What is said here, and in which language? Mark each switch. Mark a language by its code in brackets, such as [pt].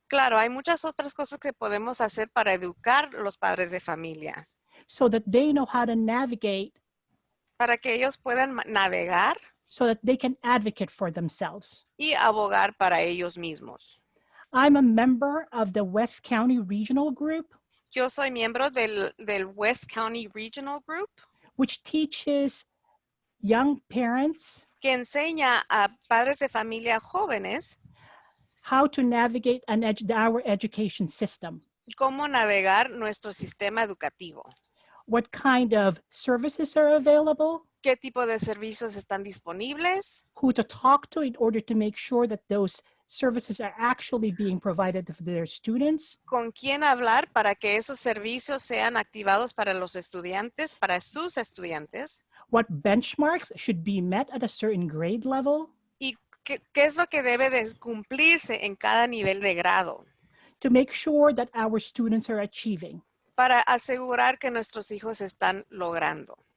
[es] Claro, hay muchas otras cosas que podemos hacer para educar a los padres de familia. [en] So that they know how to navigate. [es] Para que ellos puedan navegar. [en] So that they can advocate for themselves. [es] Y abogar para ellos mismos. [en] I'm a member of the West County Regional Group. [es] Yo soy miembro del West County Regional Group. [en] Which teaches young parents. [es] Que enseña a padres de familia jóvenes. [en] How to navigate our education system. [es] Cómo navegar nuestro sistema educativo. [en] What kind of services are available? [es] ¿Qué tipo de servicios están disponibles? [en] Who to talk to in order to make sure that those services are actually being provided to their students? [es] ¿Con quién hablar para que esos servicios sean activados para los estudiantes, para sus estudiantes? [en] What benchmarks should be met at a certain grade level? [es] ¿Y qué es lo que debe de cumplirse en cada nivel de grado? [en] To make sure that our students are achieving. [es] Para asegurar que nuestros hijos están logrando.